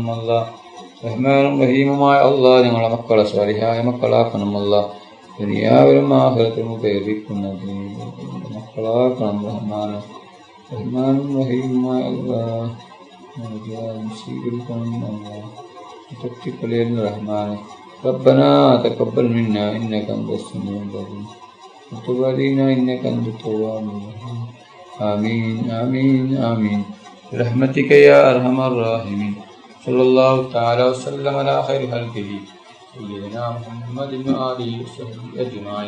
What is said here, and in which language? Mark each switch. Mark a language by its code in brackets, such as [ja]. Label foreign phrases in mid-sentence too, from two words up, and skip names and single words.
[ml] അല്ലാഹ് റഹ്മാനും റഹീമുമായ അല്ലാഹ് ഞങ്ങളെ മക്കളെ സ്വാലിഹായ മക്കളാക്കണം. അല്ലാഹ് ദുനിയാവിലും ആഖിറത്തിലും ഉപകരിക്കുന്നത് മക്കളാക്കണം റഹ്മാനെ. റഹ്മാനും റഹീമുമായ അല്ലാഹ് സ്വീകരിക്കണം. അല്ലാഹ് തട്ടിക്കളയല്ല റഹ്മാനെ. [ar] ربنا تقبل منا إنك أنت السميع العليم وتب علينا إنك أنت التواب الرحيم. آمين آمين آمين برحمتك يا أرحم الراحمين. صلى الله تعالى وسلم على خير خلقه سيدنا محمد وآله وصحبه أجمعين.